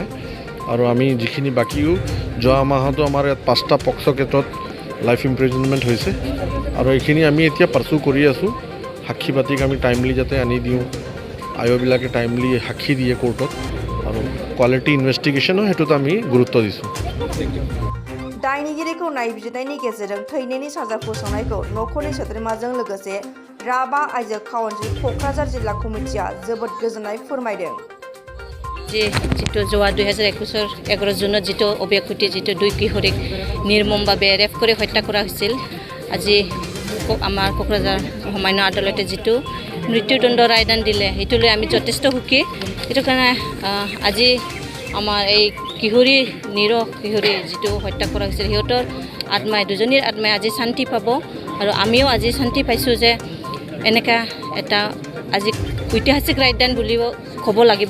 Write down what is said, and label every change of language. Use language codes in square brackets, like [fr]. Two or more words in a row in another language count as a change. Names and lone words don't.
[as] আৰু আমি যিখিনি বাকীও যোৱা মাহতো আমাৰ ইয়াত 5টা পক্সো কেছত [en] life imprisonment [as] হৈছে আৰু এইখিনি আমি এতিয়া পাৰ্চু কৰি আছোঁ। সাক্ষী পাতিক আমি টাইমলি যাতে আনি দিওঁ, আয়োবিলাকে টাইমলি সাক্ষী দিয়ে কোৰ্টত আৰু [en] quality investigation-ও [as] সেইটোত আমি গুৰুত্ব দিছোঁ। [brx] दायनिगिरिखौ नायबिजिरनायनि गेजेरजों थैनायनि साजा फोसावनायखौ न'खरनि सोद्रोमाजों लोगोसे राभा आइजो काउन्सिल क'क्राझार जिल्ला कमिटिया जोबोद गोजोननाय फोरमायदों। [as] যিটো যোৱা 2021 11 জুনত যিটো অব্যাকুতি যিটো 2 কিশোৰীক নিৰ্মমভাৱে ৰেপ কৰি হত্যা কৰা হৈছিল, আজি আমাৰ কোকৰাঝাৰ সামান্য আদালতে যিটো মৃত্যুদণ্ড ৰায়দান দিলে সেইটোলৈ আমি যথেষ্ট সুখী। সেইটো কাৰণে আজি আমাৰ এই কিশোৰী কিশোৰী যিটো হত্যা কৰা হৈছিল সিহঁতৰ আত্মাই দুজনীৰ আত্মাই আজি শান্তি পাব আৰু আমিও আজি শান্তি পাইছোঁ যে এনেকুৱা এটা আজি ঐতিহাসিক ৰায়দান বুলিব ক'ব লাগিব।